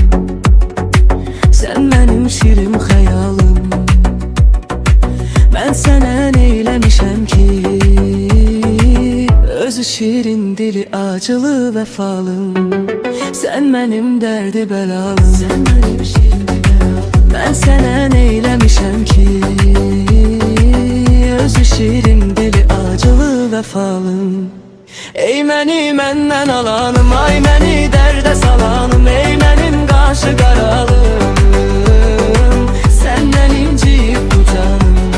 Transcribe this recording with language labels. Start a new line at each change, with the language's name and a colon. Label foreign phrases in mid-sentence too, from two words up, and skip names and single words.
Turkish: sen benim şirin hayalım. Ben sana neylemişem ki, özü şirin dili acılı vefalım. Sen benim derdi belalım, sen benim şirin belalım. Ben sana neylemişem ki, özü şirin dili acılı vefalım.
Azerbaijani: Ey məni məndən alanım, ay məni dərdə salanım, ey mənim qaşı qaralım, səndən inciyib bu canım.